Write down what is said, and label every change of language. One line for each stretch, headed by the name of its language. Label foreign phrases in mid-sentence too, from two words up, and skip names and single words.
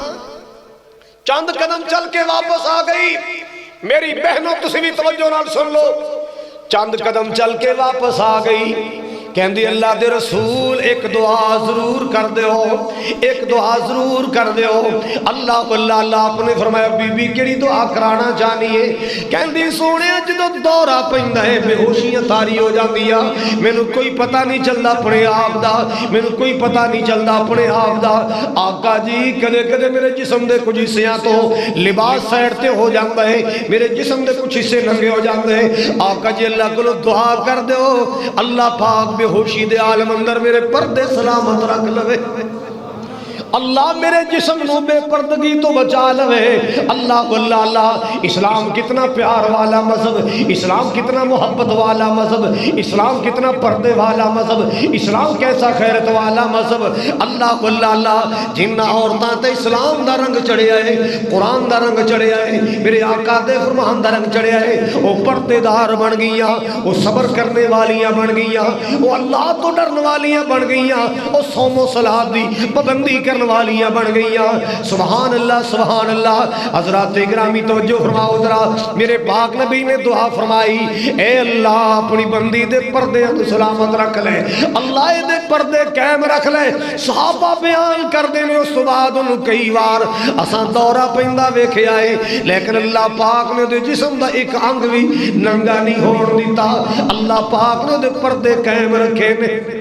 Punjabi: چند قدم چل کے واپس آ گئی میری بہنوں تسی بھی توجہ نال سن لو چند قدم چل کے واپس آ گئی کہندی اللہ دے رسول ایک دعا ضرور کر دے ہو ایک دعا ضرور کر دے ہو اللہ اللہ آپ نے فرمایا بی بی کیڑی دعا کرانا چاہیے کہندی سونے جدو دورہ پہندا ہے بے ہوشیاں تاری ہو جاندیا مینوں کوئی پتہ نہیں چلدا اپنے آپ دا مینوں کوئی پتہ نہیں چلدا اپنے آپ دا آقا جی کدے کدے میرے جسم دے کچھ حصیاں تو لباس سائڈ تے ہو جاندا ہے میرے جسم دے کچھ حصے ننگے ہو جاندے ہیں آقا جی اللہ کو دعا کر دیو اللہ پاک بے ہوشی دے عالم اندر میرے پردے سلامت رکھ لوے اللہ میرے جسم نو بے پردگی تو بچا لوے اللہ اللہ اسلام کتنا پیار والا مذہب اسلام کتنا محبت والا مذہب اسلام کتنا پردے والا مذہب اسلام کیسا خیرت والا مذہب اللہ اللہ جن عورتاں تے اسلام دا رنگ چڑھیا ہے قرآن دا رنگ چڑھیا ہے میرے آقا دے فرمان دا رنگ چڑھیا ہے وہ پردے دار بن گئیاں وہ صبر کرنے والیاں بن گئیاں وہ اللہ تو ڈرن والیاں بن گئیاں وہ صوم و صلاۃ دی پابندی کرنے والیاں بن گئیاں
Arabic: سبحان اللہ
Punjabi: حضرات گرامی توجہ فرماؤ ذرا میرے پاک نبی نے دعا فرمائی اے اللہ اپنی بندی دے پردے تو سلامت رکھ لے اللہ دے پردے قائم رکھ لے صحابہ بیان کر دینے اس تو بعد انہوں کئی بار اساں دورہ پہندہ ویکھے آئے لیکن اللہ پاک نے دے جسم دا ایک انگ بھی ننگا نہیں ہون دیتا اللہ پاک نے دے پردے قائم رکھے نے